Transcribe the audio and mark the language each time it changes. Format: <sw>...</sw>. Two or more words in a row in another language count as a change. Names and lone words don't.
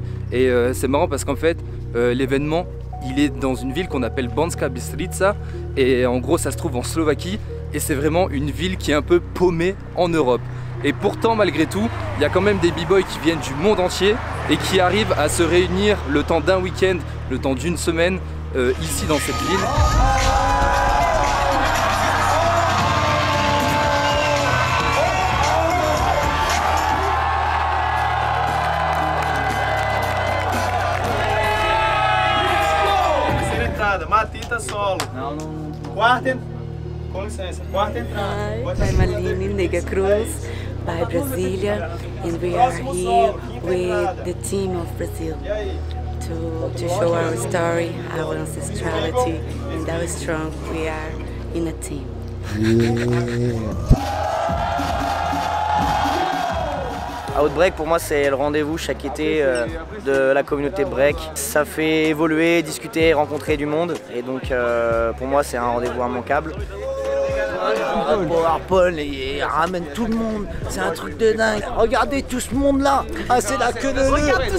<fr>Et c'est marrant parce qu'en fait l'événement il est dans une ville qu'on appelle Banská Bystrica et en gros ça se trouve en Slovaquie et c'est vraiment une ville qui est un peu paumée en Europe. Et pourtant malgré tout, il y a quand même des b-boys qui viennent du monde entier et qui arrivent à se réunir le temps d'un week-end, le temps d'une semaine ici dans cette ville. Matita solo.</fr> <pt>Quarta, com licença, quarta entrada.</pt> <en>I'm Aline Nega Cruz by Brasilia, and we are here with the team of Brazil to show our story, our ancestrality, and how strong we are in a team.</en> <fr>Outbreak pour moi c'est le rendez-vous chaque été de la communauté break. Ça fait évoluer, discuter, rencontrer du monde et donc pour moi c'est un rendez-vous immanquable. Paul et ramène tout le monde, c'est un truc de dingue. Regardez tout ce monde là, ah c'est la queue de l'eau.</fr>